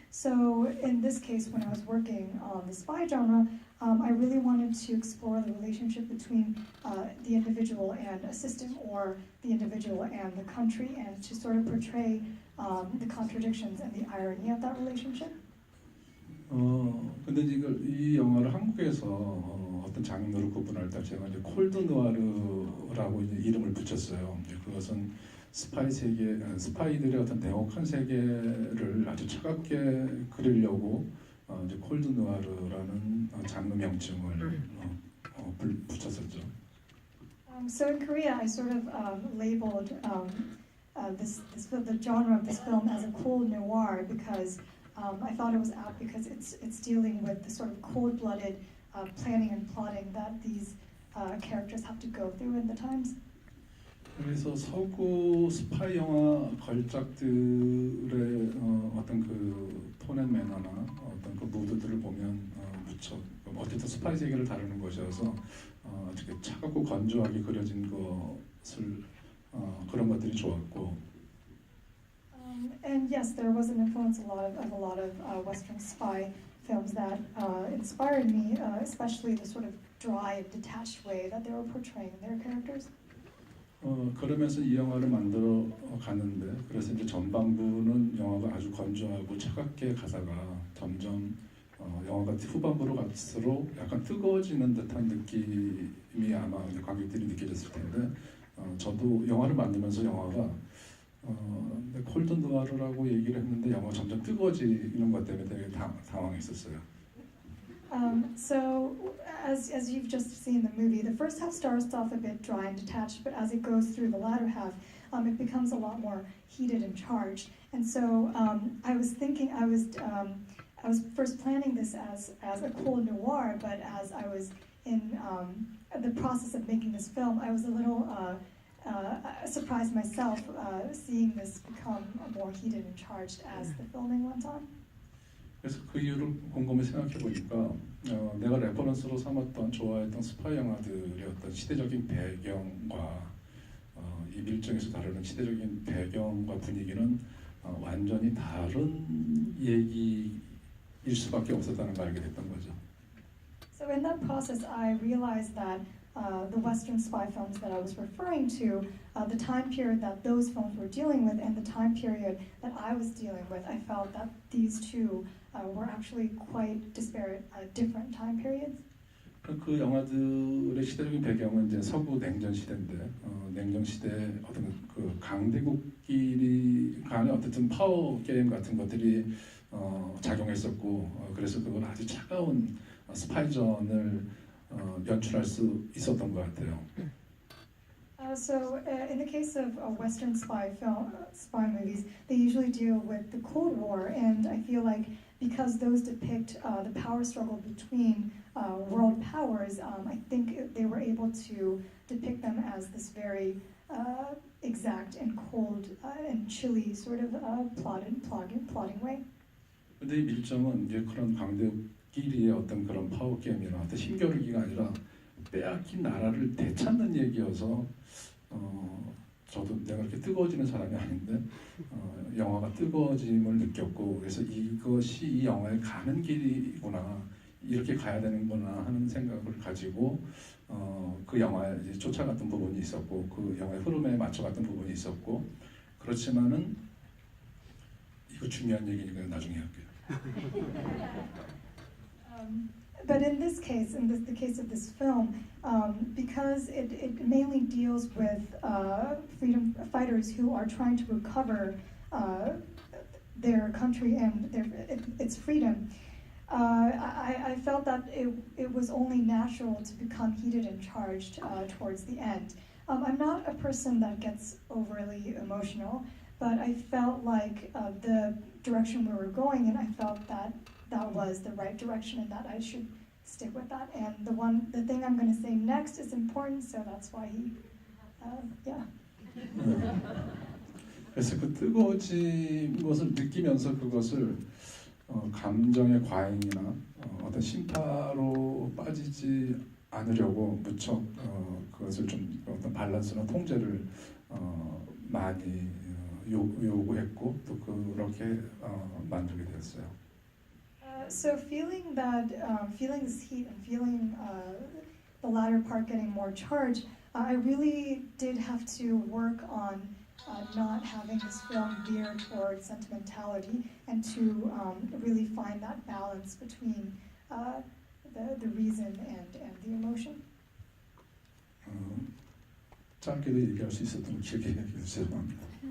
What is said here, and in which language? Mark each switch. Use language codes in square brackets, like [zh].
[en] So in this case, when I was working on the spy genre, I really wanted to explore the relationship between the individual and a system, or the individual and the country, and to sort of portray the contradictions and the irony of that relationship. [ko] 근데 이 영화를 한국에서 어떤 장르로 구분할 때 제가 이제 콜드 누아르라고 이제 이름을 붙였어요. 그것은 스파이들의 어떤 냉혹한 세계를 아주 차갑게 그리려고 이제 콜드 누아르라는 장르 명칭을 붙였었죠. [en] So in Korea, I sort of labeled the genre of this film as a cold noir because I thought it was apt because it's dealing with the sort of cold-blooded planning and plotting that these characters have to go through in the times. [ko] 그래서 서구 스파이 영화 걸작들의 어떤 그 톤앤 매너나 어떤 그 무드들을 보면 무척 어쨌든 스파이 세계를 다루는 것이어서 어떻게 차갑고 건조하게 그려진 것을 그런 것들이 좋았고. [en] And yes, there was an influence of a lot of Western spy films that inspired me, especially the sort of dry and detached way that they were portraying their characters. [ko] 그러면서 이 영화를 만들어 가는데 그래서 이제 전반부는 영화가 아주 건조하고 차갑게 가다가 점점 영화가 후반부로 갈수록 약간 뜨거워지는 듯한 느낌이 아마 이제 관객들이 느껴졌을 텐데 저도 영화를 만들면서 영화가 콜드 누아르라고 얘기를 했는데 영화가 점점 뜨거워지는 것 때문에 되게 당황했었어요. [en] So, as you've just seen the movie, the first half starts off a bit dry and detached, but as it goes through the latter half, it becomes a lot more heated and charged. And so, I was thinking, I was first planning this as a cold noir, but as I was in the process of making this film, I was a little surprised myself seeing this become more heated and charged as the filming went on. [ko] 그래서 그 이유를 곰곰이 생각해 보니까 내가 레퍼런스로 삼았던 좋아했던 스파이 영화들의 어떤 시대적인 배경과 이 밀정에서 다루는 시대적인 배경과 분위기는 완전히 다른 얘기일 수밖에 없었다는 걸 알게 됐던 거죠. [en] So in that process, I realized that the Western spy films that I was referring to, the time period that those films were dealing with, and the time period that I was dealing with, I felt that these two were actually quite disparate, different time periods. [ko] 그 영화들의 시대적인 배경은 이제 서구 냉전 시대인데 냉전 시대 어떤 그 강대국끼리 간의 어쨌든 파워 게임 같은 것들이 작용했었고 그래서 그건 아주 차가운 스파이전을 연출할 수 있었던 것 같아요. [en] So in the case of Western spy movies, they usually deal with the Cold War, and I feel like because those depict the power struggle between world powers, I think they were able to depict them as this very exact and cold and chilly sort of plotting way. [ko] 근데 이 밀정은 이제 그런 강대국끼리의 어떤 그런 파워 게임이나 어떤 힘겨루기가 아니라 빼앗긴 나라를 되찾는 얘기여서 저도 내가 그렇게 뜨거워지는 사람이 아닌데 영화가 뜨거워짐을 느꼈고 그래서 이것이 이 영화에 가는 길이구나 이렇게 가야 되는구나 하는 생각을 가지고 그 영화에 이제 쫓아갔던 부분이 있었고 그 영화의 흐름에 맞춰갔던 부분이 있었고 그렇지만은 이거 중요한 얘기니까 나중에 할게요. [en] But in this case, the case of this film, because it mainly deals with freedom fighters who are trying to recover their country and its freedom, I felt that it was only natural to become heated and charged towards the end. I'm not a person that gets overly emotional, but I felt like the direction we were going in, I felt that was the right direction and that I should stick with that. And the thing I'm going to say next is important, so that's why yeah. [ko] 그래서 그 뜨거워진 것을 느끼면서 그것을 감정의 과잉이나 어떤 심파로 빠지지 않으려고 무척 그것을 좀 어떤 밸런스나 통제를 많이 요구했고 또 그렇게 만들게 되었어요. [en] So feeling this heat and feeling the latter part getting more charged, I really did have to work on not having this film veer towards sentimentality and to really find that balance between the reason and the emotion. [ko] 짧게도 얘기할 수 있었던 기억이 죄송합니다.